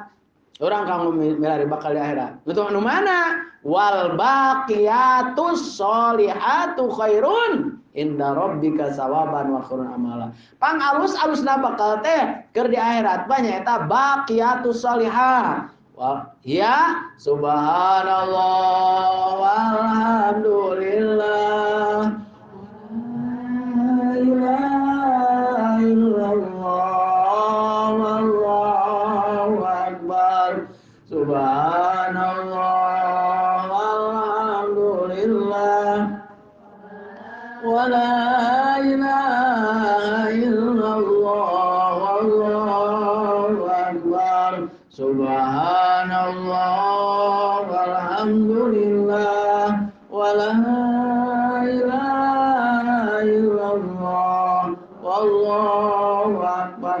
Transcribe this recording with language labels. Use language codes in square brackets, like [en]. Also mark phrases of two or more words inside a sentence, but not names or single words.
[su] Urang kanggo milari bakal di akhirat. Untuk anu mana? [ar] والباقيات الصالحات خير عند ربك ثوابا وخير أملا. [su] Pang alus-alusna bakal teh keur di akhirat mah nyaeta [ar] الباقيات الصالحات. ويا سبحان الله والحمد لله لا إله إلا الله والله أكبر سبحان الله والحمد لله ولا إله إلا الله والله أكبر سبحان الله والحمد لله ولا إله إلا الله والله أكبر.